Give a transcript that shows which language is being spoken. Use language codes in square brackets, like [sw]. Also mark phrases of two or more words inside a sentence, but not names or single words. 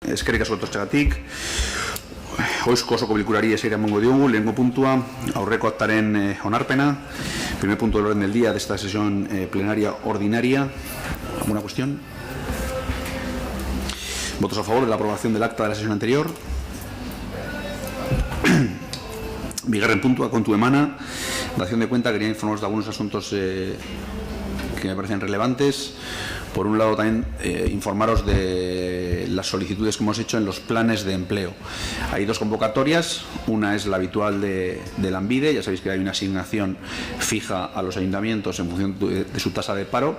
[eu] Eskerrik asko etortzeagatik. Oizko osoko bilkurari esaira emango diogu, lehengo puntua, aurreko aktaren onarpena. [es] Primer punto del orden del día de esta sesión plenaria ordinaria. ¿Alguna cuestión? ¿Votos a favor de la aprobación del acta de la sesión anterior? [eu] Bigarren puntua, kontu emana. [es] Dación de cuenta, quería informaros de algunos asuntos que me parecen relevantes. Por un lado, también informaros de las solicitudes que hemos hecho en los planes de empleo. Hay dos convocatorias. Una es la habitual de Lanbide. Ya sabéis que hay una asignación fija a los ayuntamientos en función de su tasa de paro.